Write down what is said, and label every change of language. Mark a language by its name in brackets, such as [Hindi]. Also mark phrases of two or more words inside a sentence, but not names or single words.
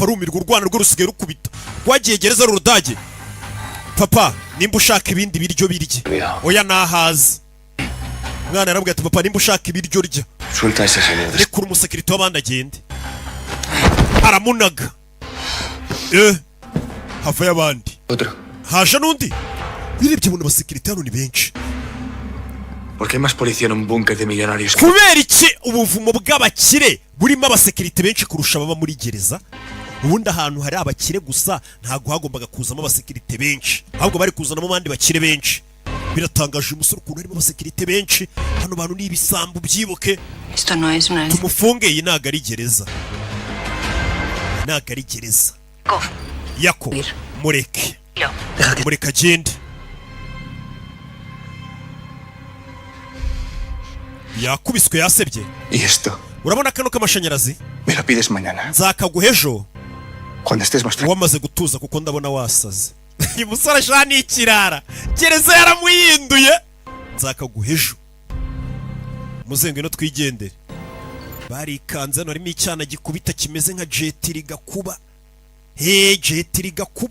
[Kinyarwanda] rumirwa urwana rwo rusigaye rukubita rwagiye gereza rurudage papa nimba ushaka ibindi biryo birye oya nahaze mwana arabwira ati papa nimba ushaka ibiryo rya rekura umusekirite w'abandi agende aramunaga havayo abandi haje n'undi birebye mu basekirite hano ni benshi [Spanish] ¿Por qué hay más policía en un búnker de millonarios? [Kinyarwanda] kubera iki ubuvumo bw'abakire burimo abasekirite benshi kurusha baba muri gereza? Ubundi ahantu hari abakire gusa ntago hagombaga kuzamo abasekirite benshi, ahubwo bari kuzanamo abandi bakire benshi. Biratangaje umusore ukuntu harimo abasekirite benshi. Hano bantu ni ibisambu byibuke. [Spanish] Esto no es una... [Kinyarwanda] Tumufunge, iyi ntago ari gereza. Ntago ari gereza. Yako, mureke. Mureka agende. Yakubiswe yasebye. [Spanish] ¿Y esto? [Kinyarwanda] Urabona kano k'amashanyarazi? [Spanish] Me lo pides mañana. [Kinyarwanda] Nzakaguha ejo [Spanish] Cuando estés más tranquilo. [Kinyarwanda] wamaze gutuza kuko ndabona wasaze. Uyu musore ashaka ni ikirara. Gereza yaramuhinduye. Nzakaguha ejo. Muzengo ino twigendere. Barikanze hano harimo icyana gikubita kimeze nka jetiri gakuba. Jetiri gakuba.